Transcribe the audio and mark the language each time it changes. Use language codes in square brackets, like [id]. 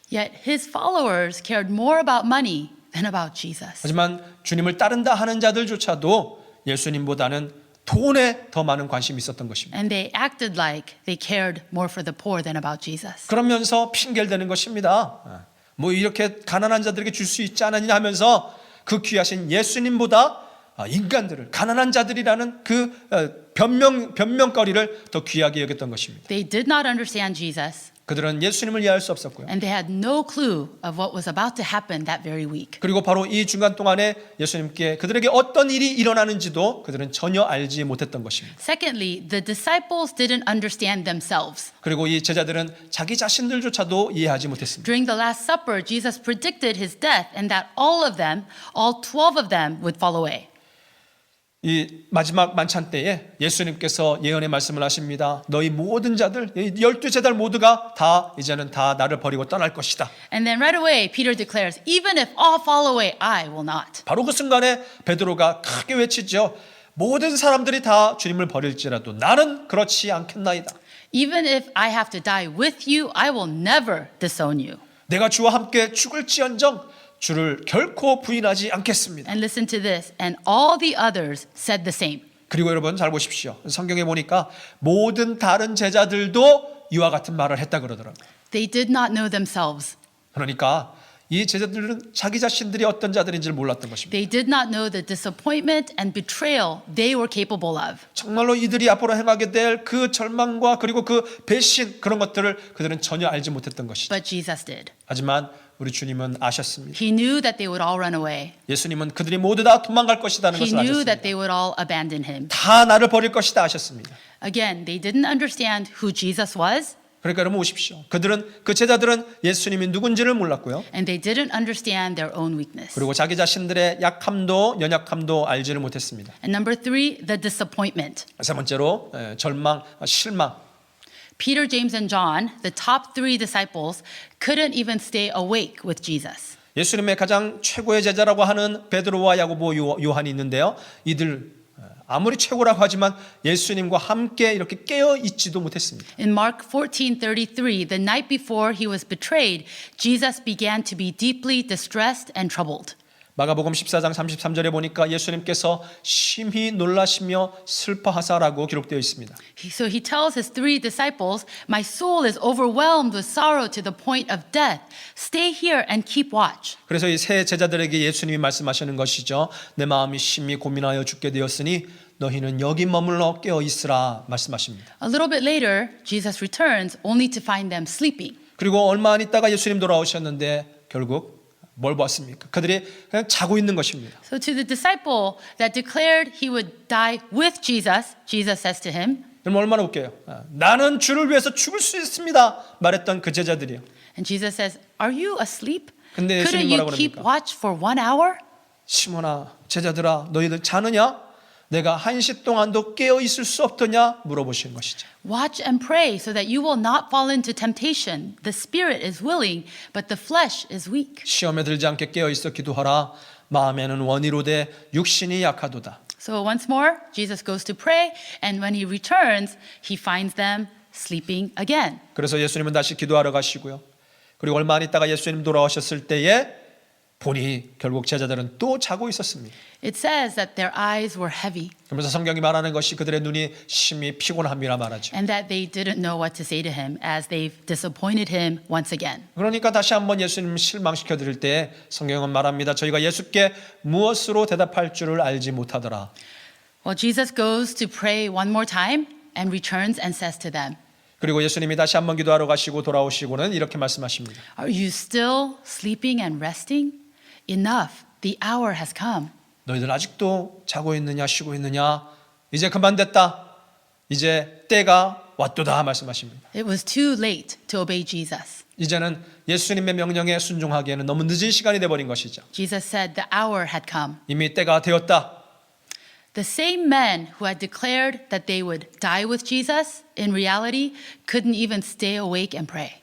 [en] Yet his followers cared more about money than about Jesus. [ko] 하지만 주님을 따른다 하는 자들조차도 예수님보다는 돈에 더 많은 관심이 있었던 것입니다. [en] And they acted like they cared more for the poor than about Jesus. [ko] 그러면서 핑계를 대는 것입니다. 뭐 이렇게 가난한 자들에게 줄 수 있지 않았냐 하면서 그 귀하신 예수님보다 인간들을 가난한 자들이라는 그 변명거리를 더 귀하게 여겼던 것입니다. [en] They did not understand Jesus, [ko] 그들은 예수님을 이해할 수 없었고요. [en] and they had no clue of what was about to happen that very week. [ko] 그리고 바로 이 중간 동안에 예수님께 그들에게 어떤 일이 일어나는지도 그들은 전혀 알지 못했던 것입니다. [en] Secondly, the disciples didn't understand themselves. [ko] 그리고 이 제자들은 자기 자신들조차도 이해하지 못했습니다. [en] During the Last Supper, Jesus predicted his death and that all of them, all 12 of them, would fall away. [ko] 이 마지막 만찬 때에 예수님께서 예언의 말씀을 하십니다. 너희 모든 자들, 12제자들 모두가 다 이제는 다 나를 버리고 떠날 것이다. [en] And then right away, Peter declares, even if all fall away, I will not. [ko] 바로 그 순간에 베드로가 크게 외치죠. 모든 사람들이 다 주님을 버릴지라도 나는 그렇지 않겠나이다. [en] Even if I have to die with you, I will never disown you. [ko] 내가 주와 함께 죽을지언정 주를 결코 부인하지 않겠습니다. [en] And listen to this. And all the others said the same. [ko] 그리고 여러분 잘 보십시오. 성경에 보니까 모든 다른 제자들도 이와 같은 말을 했다 그러더라고요. [en] They did not know themselves. [ko] 그러니까 이 제자들은 자기 자신들이 어떤 자들인지를 몰랐던 것입니다. [en] They did not know the disappointment and betrayal they were capable of. [ko] 정말로 이들이 앞으로 행하게 될 그 절망과 그리고 그 배신 그런 것들을 그들은 전혀 알지 못했던 것이죠. [en] But Jesus did. [ko] 하지만 우리 주님은 아셨습니다. [en] He knew that they would all run away. [ko] 예수님은 그들이 모두 다 도망갈 것이라는 [en] He [ko] 것을 [en] knew [ko] 아셨습니다. [en] that they would all abandon him. [ko] 다 나를 버릴 것이다 아셨습니다. [en] Again, they didn't understand who Jesus was, [ko] 그러니까 여러분 보십시오. 그 제자들은 예수님이 누군지를 몰랐고요. [en] and they didn't understand their own weakness. [ko] 그리고 자기 자신들의 약함도 연약함도 알지를 못했습니다. [en] And number 3, the disappointment. [ko] 세 번째로 절망, 실망. [en] Peter, James, and John, the top 3 disciples, couldn't even stay awake with Jesus. [ko] 예수님의 가장 최고의 제자라고 하는 베드로와 야고보, 요한이 있는데요. 이들 아무리 최고라고 하지만 예수님과 함께 이렇게 깨어 있지도 못했습니다. [en] In Mark 14:33, the night before he was betrayed, Jesus began to be deeply distressed and troubled. [ko] 마가복음 14장 33절에 보니까 예수님께서 심히 놀라시며 슬퍼하사라고 기록되어 있습니다. [en] So he tells his 3 disciples, "My soul is overwhelmed with sorrow to the point of death. Stay here and keep watch." [ko] 그래서 이 세 제자들에게 예수님이 말씀하시는 것이죠. 내 마음이 심히 고민하여 죽게 되었으니 너희는 여기 머물러 깨어 있으라 말씀하십니다. [en] A little bit later, Jesus returns only to find them sleeping. [ko] 그리고 얼마 안 있다가 예수님 돌아오셨는데 결국 뭘 봤습니까? 그들이 그냥 자고 있는 것입니다. [en] So to the disciple that declared he would die with Jesus, Jesus says to him, [ko] 그럼 얼마나 웃겨요. 나는 주를 위해서 죽을 수 있습니다. 말했던 그 제자들이요. [en] and Jesus says, "Are you asleep? [ko] 근데 [en] Couldn't you [ko] 뭐라고 [en] keep [ko] 그럽니까? [en] watch for 1 hour?" [ko] 시몬아, 제자들아, 너희들 자느냐? 내가 1시 동안도 깨어 있을 수 없더냐? 물어보시는 것이죠. [en] Watch and pray so that you will not fall into temptation. The spirit is willing, but the flesh is weak. [ko] 시험에 들지 않게 깨어 있어 기도하라. 마음에는 원이로되 육신이 약하도다. [en] So once more, Jesus goes to pray, and when he returns, he finds them sleeping again. [ko] 그래서 예수님은 다시 기도하러 가시고요. 그리고 얼마 안 있다가 예수님 돌아오셨을 때에 보니 결국 제자들은 또 자고 있었습니다. [en] It says that their eyes were heavy [ko] 그러면서 성경이 말하는 것이 그들의 눈이 심히 피곤함이라 말하죠. [en] and that they didn't know what to say to him as they've disappointed him once again. [ko] 그러니까 다시 한번 예수님 실망시켜 드릴 때 성경은 말합니다. 저희가 예수께 무엇으로 대답할 줄을 알지 못하더라. [en] Well, Jesus goes to pray one more time and returns and says to them, [ko] 그리고 예수님이 다시 한번 기도하러 가시고 돌아오시고는 이렇게 말씀하십니다. [en] "Are you still sleeping and resting? Enough, the hour has come." [ko] 너희들 아직도 자고 있느냐 쉬고 있느냐 이제 그만 됐다. 이제 때가 왔도다 말씀하십니다. [en] It was too late to obey Jesus. [ko] 이제는 예수님의 명령에 순종하기에는 너무 늦은 시간이 돼버린 것이죠. [en] Jesus said the hour had come. [ko] 이미 때가 되었다. [en] The same men who had declared that they would die with Jesus, in reality, couldn't even stay awake and pray.